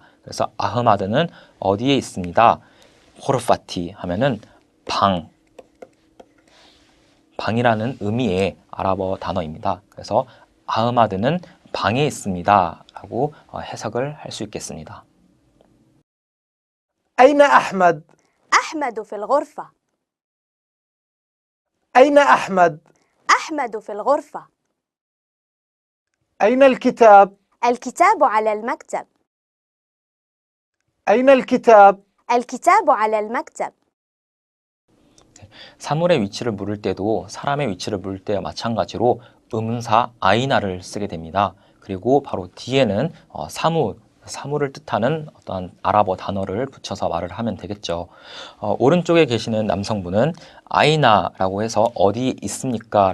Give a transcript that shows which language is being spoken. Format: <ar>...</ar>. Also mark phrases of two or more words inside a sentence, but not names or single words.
<ko>그래서 아흐마드는 어디에 있습니다. 호르파티 하면은 방이라는 의미의 아랍어 단어입니다. 그래서 아흐마드는 방에 있습니다 라고 해석을 할 수 있겠습니다.</ko> <ar>أين أحمد؟ أحمد في الغرفة. أين أحمد؟ أحمد في الغرفة. أين الكتاب؟ الكتاب على المكتب. أين الكتاب؟ الكتاب على المكتب.</ar> <ko>사물의 위치를 물을 때도 사람의 위치를 물을 때와 마찬가지로 의문사 아이나를 쓰게 됩니다. 그리고 바로 뒤에는 사물을 뜻하는 어떤 아랍어 단어를 붙여서 말을 하면 되겠죠. 오른쪽에 계시는 남성분은 아이나라고 해서 어디 있습니까?</ko>